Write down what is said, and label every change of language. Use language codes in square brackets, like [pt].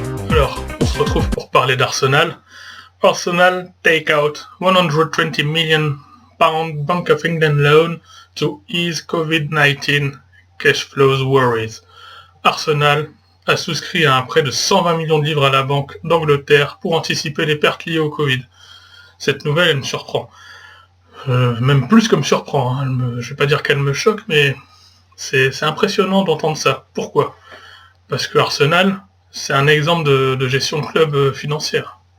[fr] Alors, on se retrouve pour parler d'Arsenal. [en] Arsenal take out 120 million pound Bank of England loan to ease COVID-19 cash flows worries. [fr] Arsenal a souscrit à un prêt de 120 millions de livres à la Banque d'Angleterre pour anticiper les pertes liées au Covid. Cette nouvelle, elle me surprend. Même plus que me surprend. Je vais pas dire qu'elle me choque, mais c'est impressionnant d'entendre ça. Pourquoi ? Parce que Arsenal, c'est un exemple de gestion de club financière.